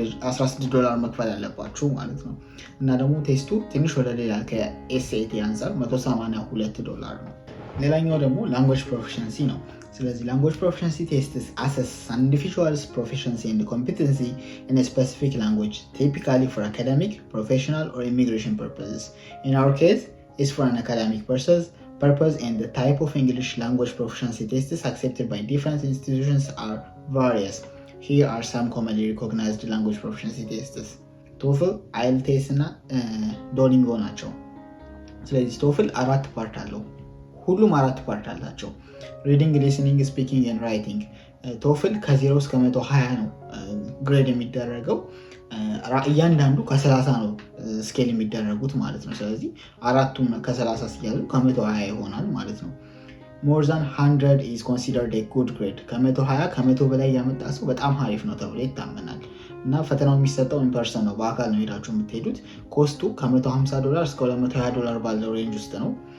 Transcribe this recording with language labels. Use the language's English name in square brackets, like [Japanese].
[Amharic] $16 መክፈል አለባችሁ ማለት ነው። እና ደግሞ ቴስቱ ትንሽ ወደ ሌላ ከኤስኤቲ አንጻር $182 ነው። ሌላኛው ደግሞ [English] ላንጉዌጅ ፕሮፊሸንሲ ነው። ስለዚህ ላንጉዌጅ ፕሮፊሸንሲ ቴስትስ አሰስ an individual's proficiency and competency in a specific language, typically for academic, professional or immigration purposes. In our case, it's for an academic purpose and the type of English language proficiency tests accepted by different institutions are various. Here are some commonly recognized language proficiency tests. [Amharic] TOEFL, IELTS እና ዶሊንጎ ናቸው። ስለዚህ TOEFL 4 ፓርት አለው። ሁሉም 4 ፓርት አላቸው። ሪዲንግ፣ ሊስኒንግ፣ ስፒኪንግ ኤንድ ራይቲንግ። ቶፍል ከ0 እስከ 120 ነው ግሬድ የሚደረገው። እያንዳንዱ ከ30 ነው ስኬል የሚደረጉት ማለት ነው። ስለዚህ አራቱም ከ30 ሲያዙ ከ120 ይሆናል ማለት ነው። [English] more than 100 is considered a good grade። [Amharic] ከ120 ከ100 በላይ ያመጣ ሰው በጣም አሪፍ ነው ተብሎ ይታመናል። እና ፈተናው የሚሰጠው ኢንፐርሰን ነው፣ በአካል ነው ሄዳችሁ የምትሄዱት። ኮስቱ $150 እስከ $220 ባለው ሬንጅ ውስጥ ነው።